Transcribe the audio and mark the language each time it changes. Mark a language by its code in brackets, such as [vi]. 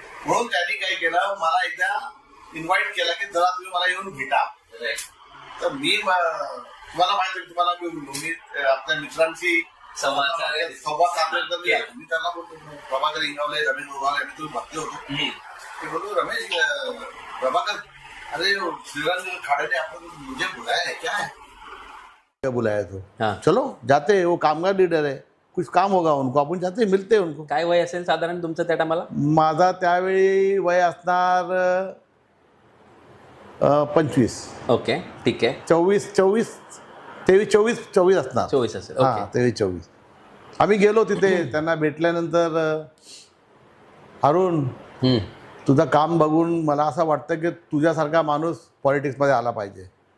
[mr] म्हणून त्यांनी काय केलं, मला एकदा इन्व्हाइट केला की जरा तुम्ही मला येऊन भेटा. तर मी तुम्हाला माहिती आहे, तुम्हाला मी आपल्या मित्रांशी संवाद साधल्यानंतर मी त्यांना बोलतो, प्रभाकर इंगावले, रमेश गोगावले, मी तुम्ही बघले होतो. ते बोलतो, [hi] रमेश प्रभाकर, अरे श्रीरंग खाड़े ने आपको मुझे बुलाया है, क्या है? क्या बुलाया तो? हाँ. चलो जाते हैं, वो कामगार लीडर है, कुछ काम होगा उनको, आपण जाते मिलते हैं उनको. [mr] काय वय असेल साधारण तुमचं त्या टायमाला? माझा त्यावेळी वय असणार 25. ओके, ठीक आहे. 24 असणार. 24 असेल. हा, ओके. 23-24. आम्ही गेलो तिथे, त्यांना भेटल्यानंतर अरुण, तुझं काम बघून मला असं वाटतं की तुझ्यासारखा माणूस पॉलिटिक्समध्ये आला पाहिजे.